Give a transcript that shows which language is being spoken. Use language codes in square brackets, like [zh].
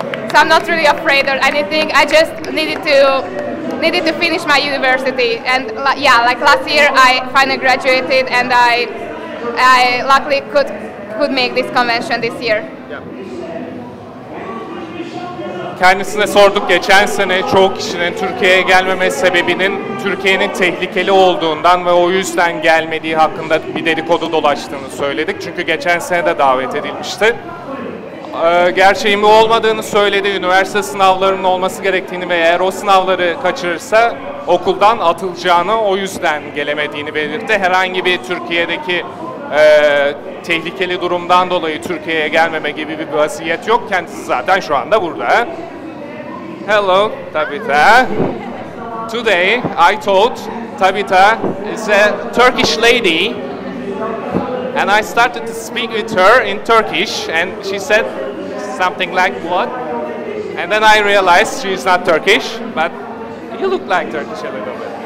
[en] So I'm not really afraid or anything. I just needed to finish my university, and yeah, like last year I finally graduated, and I luckily could make this convention this year. Yeah. [tr] Kendisine sorduk, geçen sene çoğu kişinin Türkiye'ye gelmeme sebebinin Türkiye'nin tehlikeli olduğundan ve o yüzden gelmediği hakkında bir dedikodu dolaştığını söyledik. Çünkü geçen sene de davet edilmişti. Gerçeğin bu olmadığını söyledi, üniversite sınavlarının olması gerektiğini ve eğer o sınavları kaçırırsa okuldan atılacağını, o yüzden gelemediğini belirtti. Herhangi bir Türkiye'deki tehlikeli durumdan dolayı Türkiye'ye gelmeme gibi bir vasiyet yok. Kendisi zaten şu anda burada. [en] Hello, Tabitha. Today I thought Tabitha is a Turkish lady. And I started to speak with her in Turkish, and she said something like, what? And then I realized she's not Turkish, but you look like Turkish a little bit.